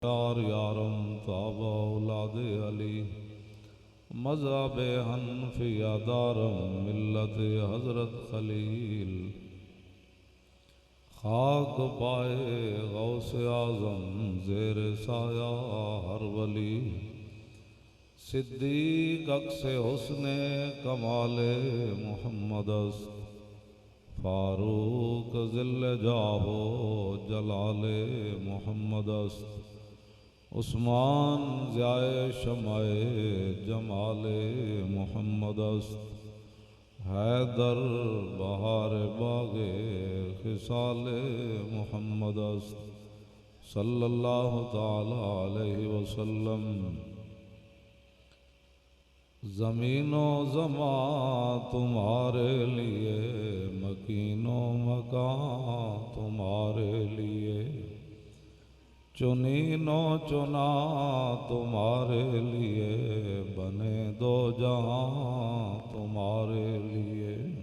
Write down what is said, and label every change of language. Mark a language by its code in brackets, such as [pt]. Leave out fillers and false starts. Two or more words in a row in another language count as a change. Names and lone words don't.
[fa] یار یارم تاب اولاد علی مذهب حنفیه دارم ملت حضرت خلیل خاک پای غوث اعظم زیر سایه هر ولی صدیق عکس حسن کمال محمد فاروق ظل جاه و جلال محمد عثمان ضیای شمع جمال محمد حیدر بهار باغ خصال محمد [ar] صلى الله تعالى عليه وسلم. [ur] زمین و زماں تمہارے لیے، مکین و مکاں تمہارے لیے، چنین و چناں تمہارے لیے، بنے دو جہاں تمہارے لیے.